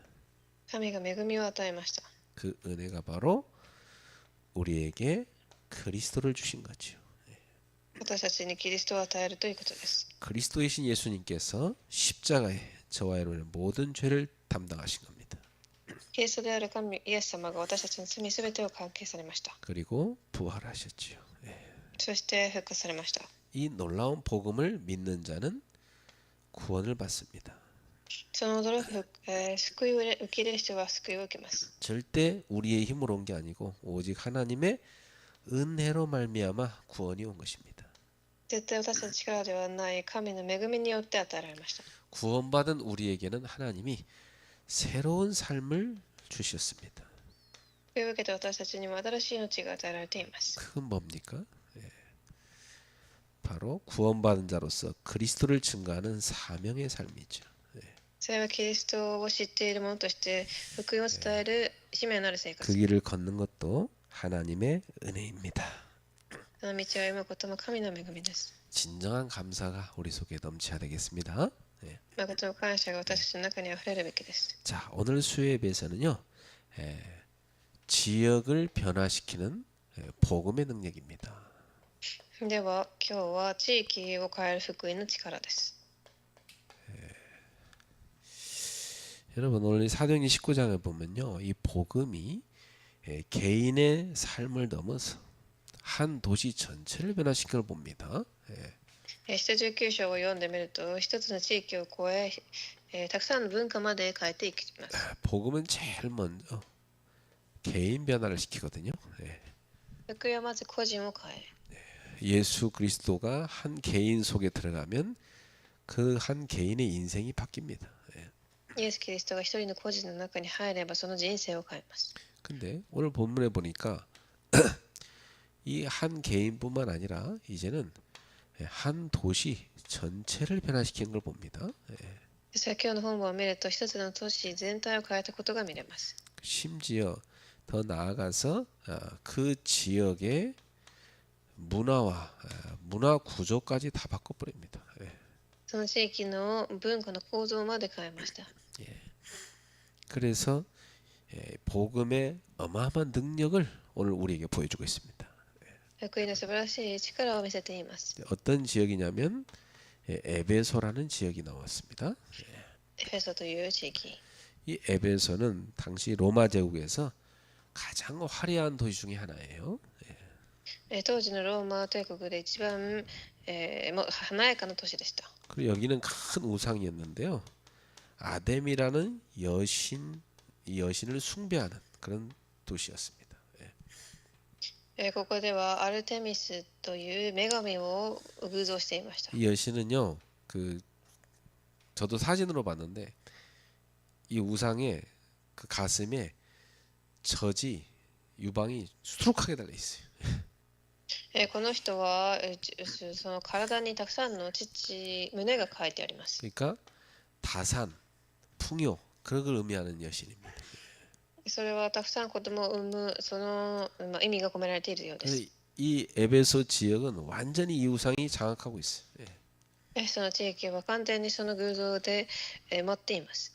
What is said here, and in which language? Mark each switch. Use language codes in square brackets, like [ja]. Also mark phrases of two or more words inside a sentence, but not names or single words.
[ja] 神が恵みを与えました。 [ko] 그 은혜가 바로 우리에게 그리스도를 주신 거죠. [ja] 私たちにキリストを与えるということです。 [ko] 그리스도이신 예수님께서 십자가에 저와 여러분의 모든 죄를 담당하신 겁니다. [ja] キリストである神イエス様が私たちの罪すべてを関係されました。 [ko] 그리고 부활하셨지요. [ja] そして復活されました。 [ko] 이 놀라운 복음을 믿는 자는 구원을 받습니다. [ja] その驚く、救いを受け入れる人は救いを受けます。 [ko] 절대 우리의 힘으로 온 게 아니고 오직 하나님의 은혜로 말미암아 구원이 온 것입니다. [ja] 絶対私たちの力ではない神の恵みによって与えられました。 [ko] 구원받은 우리에게는 하나님이 새로운 삶을 주셨습니다. [ja] 救いを受けて私たちにも新しい命が与えられています。 [ko] 그건 뭡니까? 바로 구원받은 자로서 그리스도를 증거하는 사명의 삶이죠. [ja] それはキリストを知っている者として福音を伝える使命のある生活。 [ko] 그 길을 걷는 것도 하나님의 은혜입니다. [ja] その道を歩むことも神の恵みです。 [ko] 진정한 감사가 우리 속에 넘쳐야 되겠습니다. [ja] 誠の感謝が私たちの中にあふれるべきです。 [ko] 자, 오늘 수요예배에서는요, 지역을 변화시키는 복음의 능력입니다. [ja] では今日は地域を変える福音の力です。 [ko] 여러분 오늘 사도행전 19장을 보면요, 이 복음이 개인의 삶을 넘어서 한 도시 전체를 변화시키는 걸 봅니다. [ja] 使徒19章を読んでみると、一つの地域を超え、たくさんの文化まで変えていきます。 [ko] 복음은 제일 먼저 개인 변화를 시키거든요. [ja] 福音はまず個人を変え、 [ko] 예수 그리스도가 한 개인 속에 들어가면 그 한 개인의 인생이 바뀝니다. [ja] イエス・キリストが一人の個人の中に入ればその人生を変えます。 [ko] 근데 오늘 본문에 보니까 이 한 개인뿐만 아니라 이제는 한 도시 전체를 변화시키는 걸 봅니다. [ja] ですから今日の本文を見ると、一つの都市全体を変えたことが見れます。 [ko] 심지어 더 나아가서 그 지역의 문화와 문화 구조까지 다 바꿔버립니다. [ja] その地域の文化の構造まで変えました。 [ko] 그래서 복음의 어마어마한 능력을 오늘 우리에게 보여주고 있습니다. [ja] 福音の素晴らしい力を見せています。 [ko] 어떤 지역이냐면 에베소라는 지역이 나왔습니다. [ja] エフェソという地域。 [ko] 이 에베소는 당시 로마 제국에서 가장 화려한 도시 중에 하나예요. [ja] 当時のローマ帝国で一番、もう華やかな都市でした。 [ko] 그리고 여기는 큰 우상이었는데요. 아뎀이라는 여신을 숭배하는 그런 도시였습니다. [ja] ここではアルテミスという女神を偶像していました。 [ko] 이 여신은요, 저도 사진으로 봤는데 이 우상의 그 가슴에 젖이 유방이 수두룩하게 달려 있어요. [ja] この人はその体にたくさんの胸が書いてあります。 [ko] 그러니까 다산, 풍요 그런 걸 의미하는 여신입니다. [ja] それはたくさん子供を産むその、意味が込められているようです。 [ko] 이 에베소 지역은 완전히 이 우상이 장악하고 있어요. 예. [ja] その地域は完全にその偶像で持っています。